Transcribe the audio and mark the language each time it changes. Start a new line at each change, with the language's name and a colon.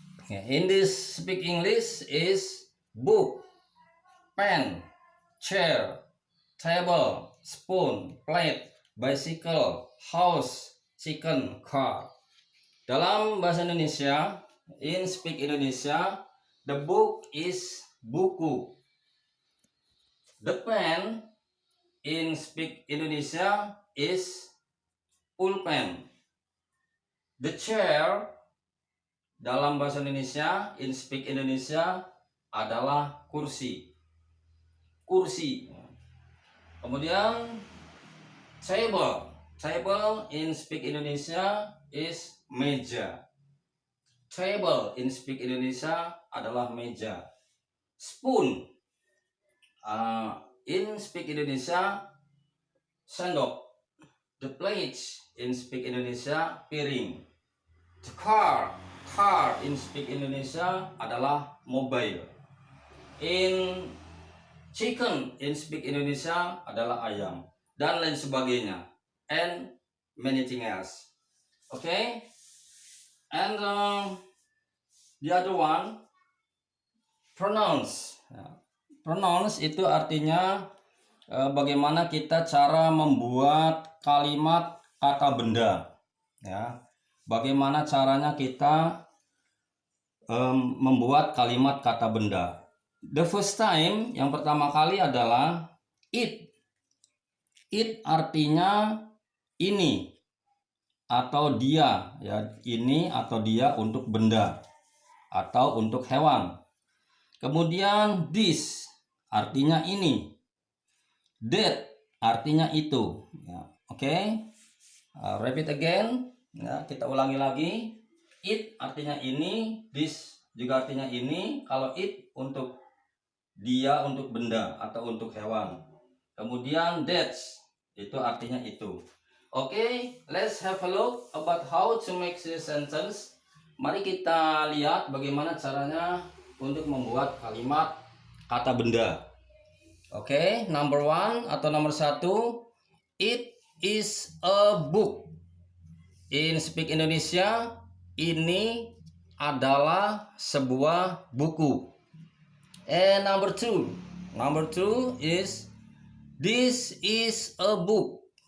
English: In this speak English is book, pen, chair, table, spoon, plate, bicycle, house, chicken, car.
Indonesian: Dalam bahasa Indonesia,
English: in speak Indonesia, the book is buku. The pen in speak Indonesia is pulpen. The chair
Indonesian: dalam bahasa Indonesia
English: in speak Indonesia
Indonesian: adalah kursi. Kursi. Kemudian table.
English: Table in speak Indonesia is meja. Table in speak Indonesia adalah meja. Spoon in speak Indonesia sendok. The plate in speak Indonesia piring. The car in speak Indonesia adalah mobil. In chicken in speak Indonesia
Indonesian: adalah ayam, dan lain sebagainya,
English: and many things else. Okay, and the other one, pronouns.
Indonesian: Pronouns itu artinya bagaimana kita cara membuat kalimat kata benda, ya. Bagaimana caranya kita membuat kalimat kata benda.
English: The first time,
Indonesian: yang pertama kali adalah it. It artinya ini atau dia, ya, ini atau dia untuk benda atau untuk hewan. Kemudian this artinya ini. That artinya itu, ya. Oke.
English: Repeat again,
Indonesian: ya, kita ulangi lagi. It artinya ini, this juga artinya ini. Kalau it untuk dia, untuk benda atau untuk hewan. Kemudian that itu artinya itu.
English: Okay, let's have a look about how to make this sentence.
Indonesian: Mari kita lihat bagaimana caranya untuk membuat kalimat kata benda.
English: Oke, number one
Indonesian: atau nomor satu,
English: it is a book. In Speak Indonesia,
Indonesian: ini adalah sebuah buku.
English: And number two is this is a book.